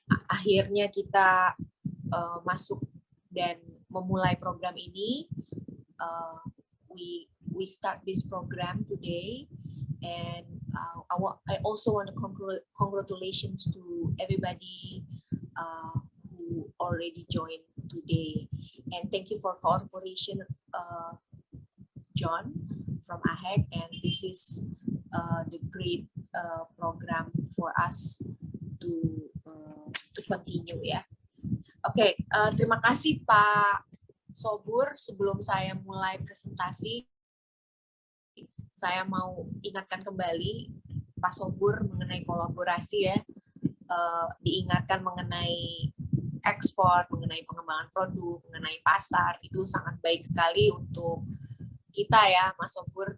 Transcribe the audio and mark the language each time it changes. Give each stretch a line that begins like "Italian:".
Indonesian: Akhirnya kita masuk dan memulai program ini.
English: We start this program today, and I also want to congratulations to everybody who already joined today, and thank you for cooperation, John from AHEC, and this is the great program for us to continue ya.
Indonesian: Oke, terima kasih Pak Sobur. Sebelum saya mulai presentasi, saya mau ingatkan kembali Pak Sobur mengenai kolaborasi ya, diingatkan mengenai ekspor, mengenai pengembangan produk, mengenai pasar, itu sangat baik sekali untuk kita ya, Mas Sobur.